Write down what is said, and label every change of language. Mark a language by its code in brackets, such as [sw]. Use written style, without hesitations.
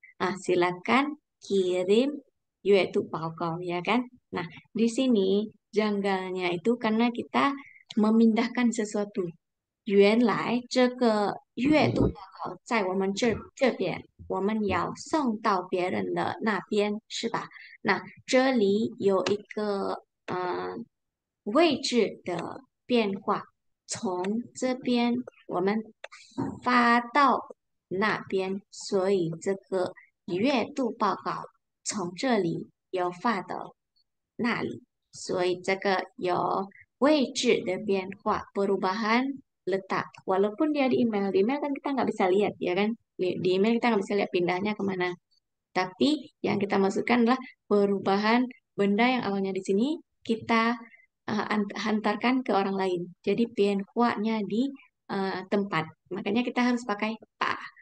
[id] Silakan kirim 月度报告 ya kan? Nah, di sini janggalnya itu karena kita memindahkan sesuatu. [zh] 原来这个月度报告在我们这边，我们要送到别人的那边，是吧？那这里有一个位置的变化，从这边我们发到那边，所以这个月度报告从这里有发到那里，所以这个有位置的变化， [id] perubahan letak. Walaupun dia di email kan kita nggak bisa lihat, ya kan? Di email kita nggak bisa lihat pindahnya kemana. Tapi yang kita masukkan adalah perubahan benda yang awalnya di sini kita hantarkan ke orang lain. Jadi penhuanya di tempat. Makanya kita harus pakai pa.